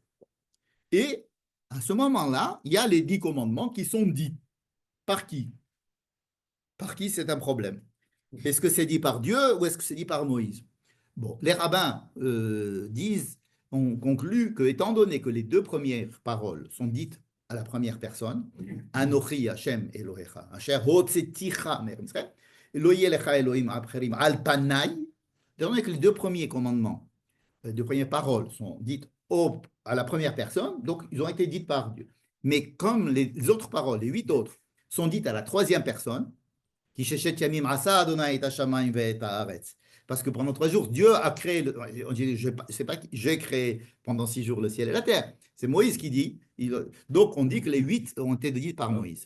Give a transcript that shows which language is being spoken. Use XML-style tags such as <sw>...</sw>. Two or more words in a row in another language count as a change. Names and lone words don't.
<fr>Et à ce moment-là, il y a les 10 commandements qui sont dits. Par qui? Par qui, c'est un problème. Est-ce que c'est dit par Dieu ou est-ce que c'est dit par Moïse? Bon, les rabbins ont conclu que, étant donné que les 2 premières paroles sont dites à la première personne,</fr> <he>אנכי השם אלהיך אשר הוצאתיך ממצרים לא יהיה לך אלהים אחרים על פני,</he> <fr>étant donné que les 2 premiers commandements, les 2 premières paroles sont dites à la première personne, donc ils ont été dites par Dieu. Mais comme les autres paroles, les 8 autres, sont dites à la 3e personne, parce que pendant 3 jours, Dieu a créé, on dit, c'est pas j'ai créé pendant 6 jours le ciel et la terre, c'est Moïse qui dit, donc on dit que les 8 ont été dites par Moïse.</fr>